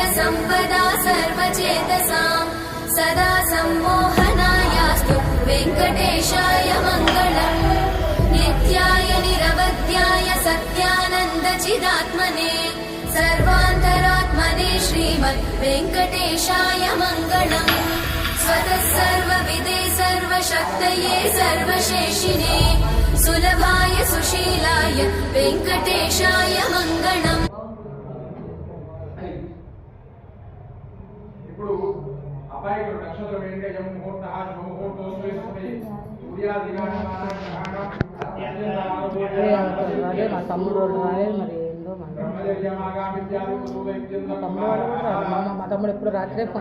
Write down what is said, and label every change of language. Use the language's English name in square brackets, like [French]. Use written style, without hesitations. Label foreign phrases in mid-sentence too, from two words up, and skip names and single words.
[Sanskrit] सम्पदा सर्वचेतसां सदा सम्मोहनायास्तु वेङ्कटेशाय मङ्गलम् नित्याय निरवध्याय सत्यानन्दचिदात्मने सर्वान्तरात्मने श्रीमद् वेङ्कटेशाय मङ्गलम् स्वतः सर्वविदे सर्वशक्तये सर्वशेषिने सुलभाय सुशीलाय वेङ्कटेशाय मङ्गलम्। [Telugu] ఇప్పుడు అబ్బాయికి నక్షత్రం ఏంటంటే [Sanskrit] ముహూర్తః శుభముహూర్తోస్మి [Telugu] అదే మా తమ్ముడు మరి ఏందో మా తమ్ముడు ఎప్పుడు రాత్రే